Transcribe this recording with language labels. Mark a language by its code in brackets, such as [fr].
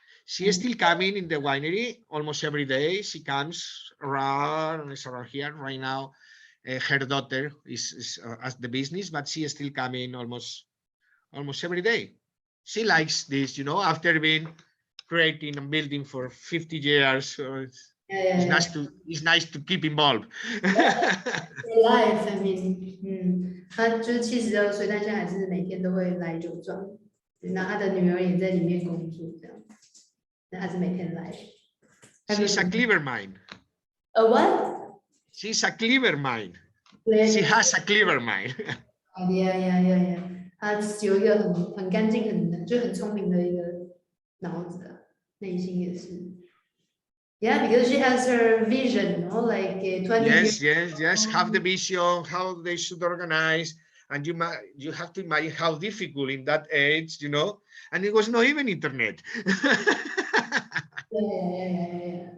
[en] She is still coming in the winery almost every day. She comes around here right now. Her daughter is at the business, but she is still coming almost every day. She likes this, you know, after being creating and building for 50 years. So it's nice to keep involved. Life, I mean, [zh] 他就是72岁，但现在还是每天都会来酒庄，那他的女儿也在里面工作，这样，那还是每天来。 [en] She's a clever mind. A what? She's a clever mind. She has a clever mind. Yeah. [zh] 他有一个很干净、很聪明的一个脑子啊，内心也是。 [en] Yeah, because she has her vision, no? Like 20 years. Yes. Have the vision, how they should organize, and you have to imagine how difficult in that age, you know. And it was not even internet. Yeah.